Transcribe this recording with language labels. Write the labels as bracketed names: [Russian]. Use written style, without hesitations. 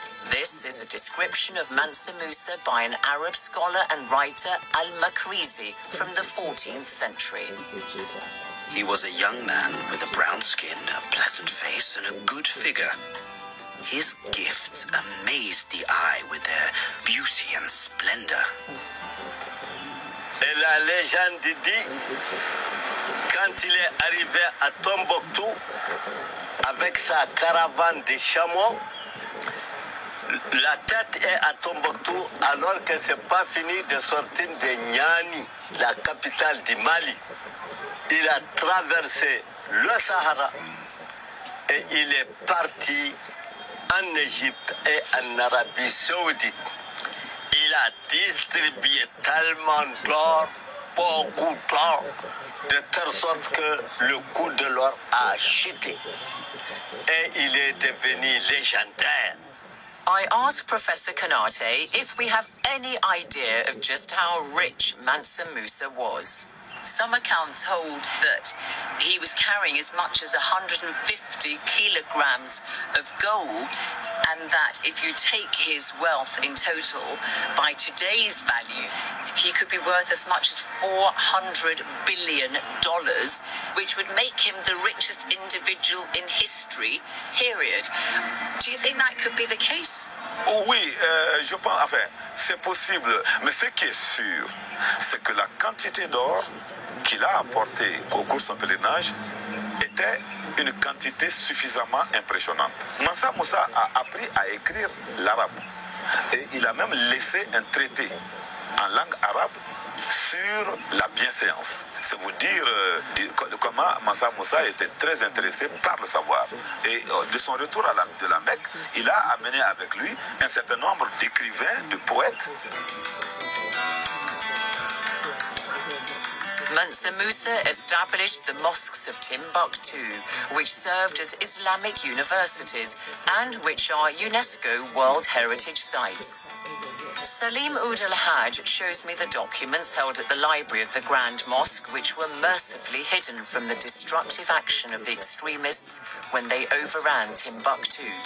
[English] This is a description of Mansa Musa by an Arab scholar and writer Al-Makrizi from the 14th century. He was a young man with a brown skin, a pleasant face, and a good figure. His gifts amazed the eye with their beauty and splendor. [French] Et la légende dit, quand il est arrivé à Tombouctou avec sa caravane de chameaux, la tête est à Tombouctou alors que ce n'est pas fini de sortir de Niani, la capitale du Mali. Il a traversé le Sahara et il est parti en Égypte et en Arabie Saoudite. Il a distribué tellement d'or, beaucoup d'or, de telle sorte que le coût de l'or a chuté. Et il est devenu légendaire. [English] I asked Professor Kanate if we have any idea of just how rich Mansa Musa was. Some accounts hold that he was carrying as much as 150 kilograms of gold, and that if you take his wealth in total, by today's value, he could be worth as much as $400 billion, which would make him the richest individual in history, period. Do you think that could be the case? [French] Oui, je pense, enfin, c'est possible. Mais ce qui est sûr, c'est que la quantité d'or qu'il a apporté au cours de son pèlerinage était une quantité suffisamment impressionnante. Mansa Musa a appris à écrire l'arabe. Et il a même laissé un traité en langue arabe sur la bienséance. C'est vous dire comment Mansa Moussa était très intéressé par le savoir. Et de son retour de la Mecque, il a amené avec lui un certain nombre d'écrivains, de poètes. [English] Mansa Musa established the mosques of Timbuktu, which served as Islamic universities and which are UNESCO World Heritage Sites. Salim Oud al-Hajj shows me the documents held at the library of the Grand Mosque, which were mercifully hidden from the destructive action of the extremists when they overran Timbuktu.